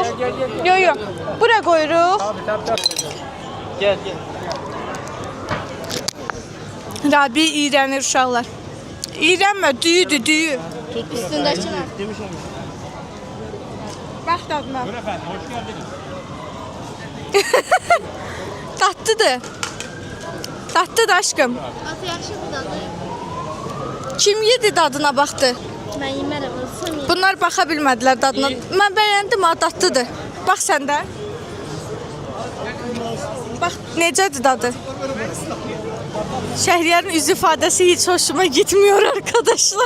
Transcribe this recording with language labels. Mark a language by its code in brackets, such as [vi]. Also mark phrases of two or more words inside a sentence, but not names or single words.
[az] Yo, bura qoyuruq. Gel. Rabi iyrənir uşaqlar. İyrənmə, düyüdür, düyü. Üstündəki nə? Bax dadına. [tr] Buyurun efendim, hoş geldiniz. Tatlıdır. Tatlıdır aşkım. [az] Atı yaxşı budadır. Kim yedi dadına baxdı? Mən yemərəm, sən ye. Bunlar baxa bilmədilər dadına. Mən bəyəndim, ha, dadlıdır. Bax sən də. Bax, necədir dadı? Şəhriyarın üz ifadəsi heç [tr] hoşuma gitmiyor arkadaşlar.